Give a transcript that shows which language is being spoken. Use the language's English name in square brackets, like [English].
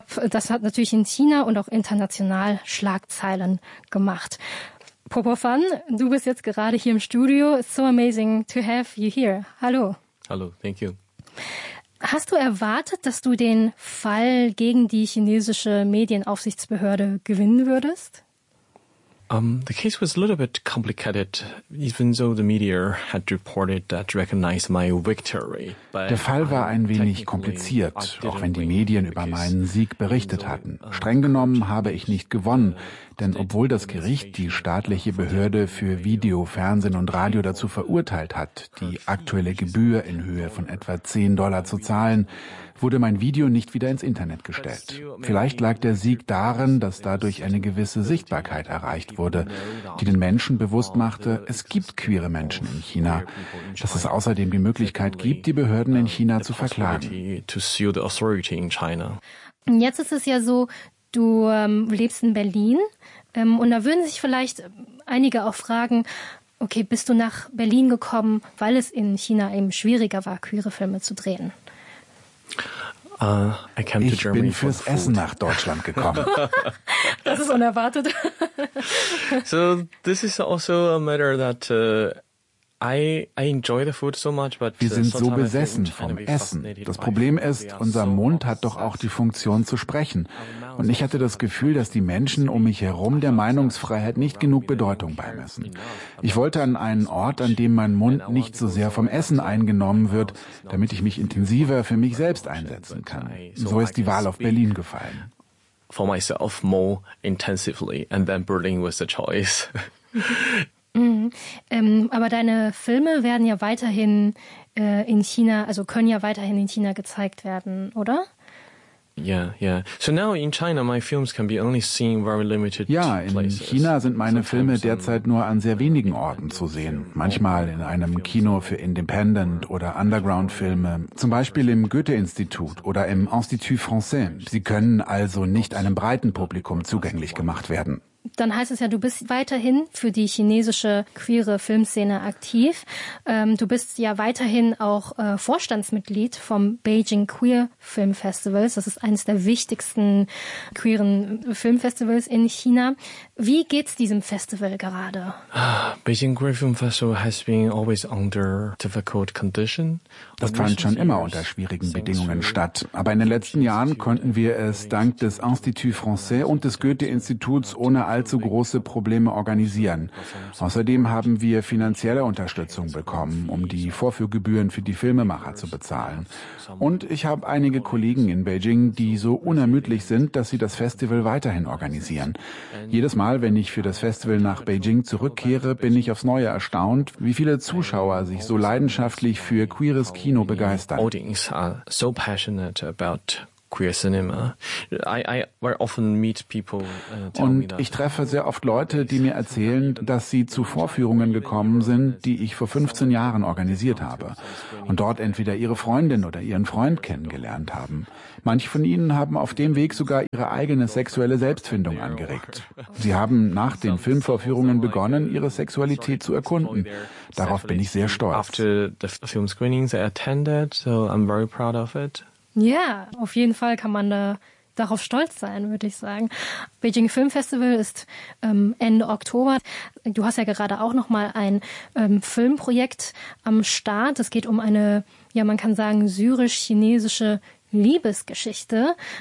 [German] Das hat natürlich in China und auch international Schlagzeilen gemacht. Popo Fan, du bist jetzt gerade hier im Studio. [English] It's so amazing to have you here. Hallo. Hallo, thank you. [German] Hast du erwartet, dass du den Fall gegen die chinesische Medienaufsichtsbehörde gewinnen würdest? [English] The case was a little bit complicated, even though the media had reported that recognized my victory. [German] Der Fall war ein wenig kompliziert, auch wenn die Medien über meinen Sieg berichtet hatten. Streng genommen habe ich nicht gewonnen, denn obwohl das Gericht die staatliche Behörde für Video, Fernsehen und Radio dazu verurteilt hat, die aktuelle Gebühr in Höhe von etwa $10 zu zahlen, wurde mein Video nicht wieder ins Internet gestellt. Vielleicht lag der Sieg darin, dass dadurch eine gewisse Sichtbarkeit erreicht wurde, die den Menschen bewusst machte, es gibt queere Menschen in China, dass es außerdem die Möglichkeit gibt, die Behörden in China zu verklagen. Jetzt ist es ja so, du lebst in Berlin und da würden sich vielleicht einige auch fragen, okay, bist du nach Berlin gekommen, weil es in China eben schwieriger war, queere Filme zu drehen? Ich bin fürs Essen nach Deutschland gekommen. Das ist unerwartet. [English] So, this is also a matter that I enjoy the food so much, but [German] wir sind so besessen vom Essen. Das Problem ist, unser Mund hat doch auch die Funktion zu sprechen. Und ich hatte das Gefühl, dass die Menschen um mich herum der Meinungsfreiheit nicht genug Bedeutung beimessen. Ich wollte an einen Ort, an dem mein Mund nicht so sehr vom Essen eingenommen wird, damit ich mich intensiver für mich selbst einsetzen kann. So ist die Wahl auf Berlin gefallen. [English] For myself more intensively, and then Berlin was the choice. [German] Aber deine Filme werden ja weiterhin in China, also können ja weiterhin in China gezeigt werden, oder? Ja, in China sind meine Filme derzeit nur an sehr wenigen Orten zu sehen. Manchmal in einem Kino für Independent- oder Underground-Filme, zum Beispiel im Goethe-Institut oder im Institut Français. Sie können also nicht einem breiten Publikum zugänglich gemacht werden. Dann heißt es ja, du bist weiterhin für die chinesische queere Filmszene aktiv. Du bist ja weiterhin auch Vorstandsmitglied vom Beijing Queer Film Festival. Das ist eines der wichtigsten queeren Filmfestivals in China. Wie geht's diesem Festival gerade? [English] Beijing Queer Film Festival has been always under difficult condition. [German] Das fand schon immer unter schwierigen Bedingungen statt. Aber in den letzten Jahren konnten wir es dank des Institut Français und des Goethe-Instituts ohne allzu große Probleme organisieren. Außerdem haben wir finanzielle Unterstützung bekommen, um die Vorführgebühren für die Filmemacher zu bezahlen. Und ich habe einige Kollegen in Beijing, die so unermüdlich sind, dass sie das Festival weiterhin organisieren. Jedes Mal, wenn ich für das Festival nach Beijing zurückkehre, bin ich aufs Neue erstaunt, wie viele Zuschauer sich so leidenschaftlich für queeres Kino begeistern. [English] Audiences are so passionate about queer cinema. I often meet people. [German] Und ich treffe sehr oft Leute, die mir erzählen, dass sie zu Vorführungen gekommen sind, die ich vor 15 Jahren organisiert habe und dort entweder ihre Freundin oder ihren Freund kennengelernt haben. Manche von ihnen haben auf dem Weg sogar ihre eigene sexuelle Selbstfindung angeregt. Sie haben nach den Filmvorführungen begonnen, ihre Sexualität zu erkunden. Darauf bin ich sehr stolz. [English] After the film screenings I attended, so I'm very proud of it. [German] Ja, auf jeden Fall kann man da darauf stolz sein, würde ich sagen. Beijing Film Festival ist Ende Oktober. Du hast ja gerade auch noch mal ein Filmprojekt am Start. Es geht um eine, ja, man kann sagen, syrisch-chinesische Liebesgeschichte.